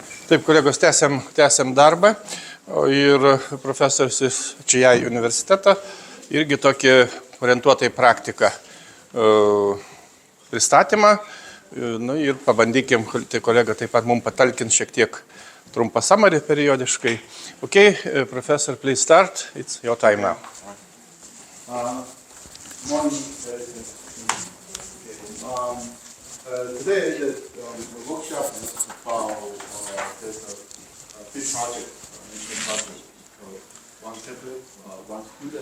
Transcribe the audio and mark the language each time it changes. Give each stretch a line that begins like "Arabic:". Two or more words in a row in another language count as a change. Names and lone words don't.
Lithuanian: Taip, kolegos, tęsiam darbą ir profesorius iš Chiayi universiteto irgi tokį orientuotą į praktiką pristatymą. Nu, ir pabandykim, tai kolega taip pat mums patalkins šiek tiek trumpą summary periodiškai.
English: Okay, professor, please start. It's your time now. Today, the workshop is about there's a big project, called one tablet, one student.